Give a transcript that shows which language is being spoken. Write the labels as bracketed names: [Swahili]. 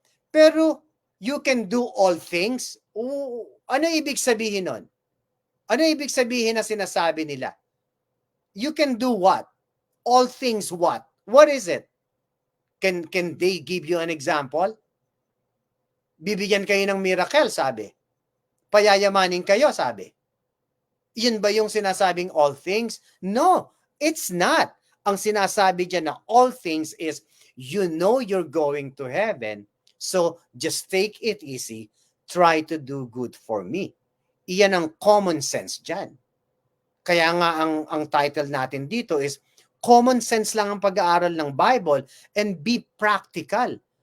[English] Pero you can do all things. [Filipino] Ano ibig sabihin nun? Ano ibig sabihin na sinasabi nila? [English] You can do what? All things what? What is it? Can they give you an example? [Filipino] Bibigyan kayo ng miracle, sabi. Payayamanin kayo, sabi. Yun ba yung sinasabing all things? [English] No, it's not. [Filipino] Ang sinasabi dyan na [English] all things is, you know you're going to heaven, so just take it easy. try to do good for me. [Filipino] Iyan ang common sense dyan. Kaya nga ang title natin dito is common sense lang ang pag-aaral ng Bible [English] and be practical.